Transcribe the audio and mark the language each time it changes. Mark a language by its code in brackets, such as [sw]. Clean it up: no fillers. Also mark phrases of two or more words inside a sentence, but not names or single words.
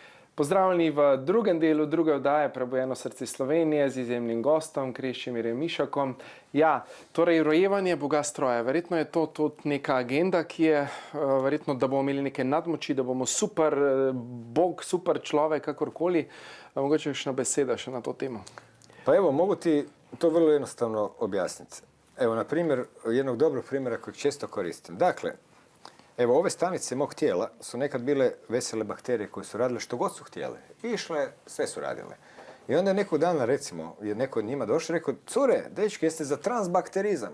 [sl] Pozdravljeni v drugem delu druge oddaje Prebujeno srce Slovenije z izjemnim gostom Krešimirjem Mišakom. Ja, torej rojevanje Boga stroja. Verjetno je to tudi neka agenda, ki je verjetno, da bomo imeli neke nadmoči, da bomo super Bog, super človek, kakorkoli. Mogoče še ena beseda še na to temo. [hr] Pa evo, mogu ti to vrlo jednostavno objasniti. Evo, na primjer, jednog dobrog primjera kojeg često koristim. Dakle, evo, ove stanice mog tijela su nekad bile vesele bakterije koje su radile što god su htjele. Išle, sve su radile. I onda je nekog dana, recimo, je neko od njima došao i rekao, cure, dečki, jeste za transbakterizam.